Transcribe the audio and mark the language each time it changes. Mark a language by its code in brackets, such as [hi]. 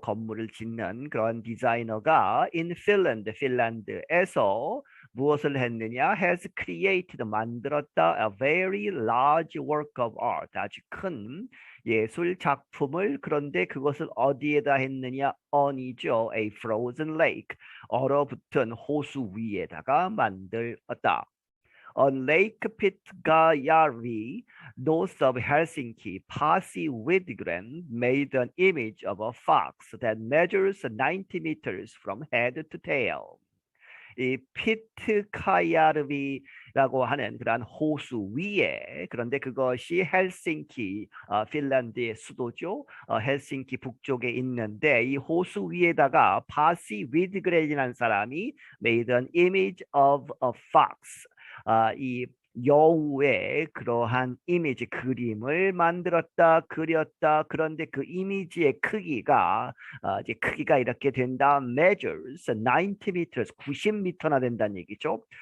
[ko] 건물을 짓는 그런 디자이너가 [en] in Finland, [ko] 핀란드에서 무엇을 했느냐? [en] has created, [ko] 만들었다 [en] a very large work of art, [ko] 아주 큰 예술 작품을. 그런데 그것을 어디에다 했느냐? on이죠. [en] a frozen lake, [ko] 얼어붙은 호수 위에다가 만들었다. [en] On Lake Pitkäjärvi, north of Helsinki, Pasi Widgren made an image of a fox that measures 90 meters from head to tail. [ko] 이 피트카야르비라고 하는 그러한 호수 위에, 그런데 그것이 헬싱키, 핀란드의 수도죠. 헬싱키 북쪽에 있는데 이 호수 위에다가 바시 위드그렌이라는 사람이 [en] made an image of a fox, [ko] 이 여우의 그러한 이미지, 그림을 만들었다, 그렸다. 그런데 그 이미지의 크기가 이제 크기가 이렇게 된다. [en] measures 90 meters, [ko] 90m나 된다는 얘기죠.